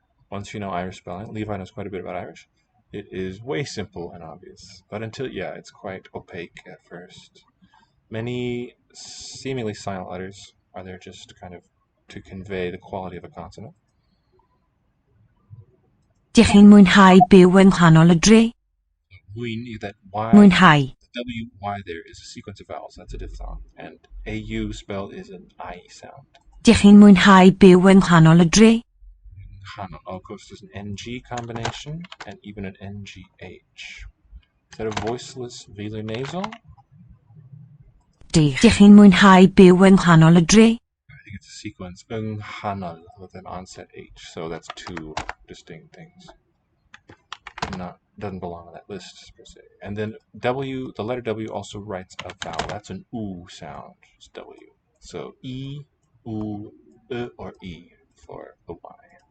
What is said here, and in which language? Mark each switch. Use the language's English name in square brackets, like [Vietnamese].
[English] Once you know Irish spelling, Levi knows quite a bit about Irish. It is way simple and obvious, but it's quite opaque at first. Many seemingly silent letters are there just kind of to convey the quality of a consonant. [Welsh] Dych chi'n mwynhau byw yng nghanol y dre? [English] That Y, [Welsh] Mwynhau. [English] the W-Y there is a sequence of vowels, that's a diphthong, and AU spell is an I sound. [Welsh] Dych chi'n mwynhau byw yng nghanol y dre? [English] Of course, there's an NG combination and even an NGH. Is that a voiceless velar nasal? [Welsh] Dych chi'n mwynhau byw yng nghanol y dre? [English] I think it's a sequence [Welsh] yng nghanol [English] with an onset H, so that's two distinct things. Doesn't belong on that list per se. And then W, the letter W also writes a vowel. That's an U sound. It's W. So E, U, or E for the Y.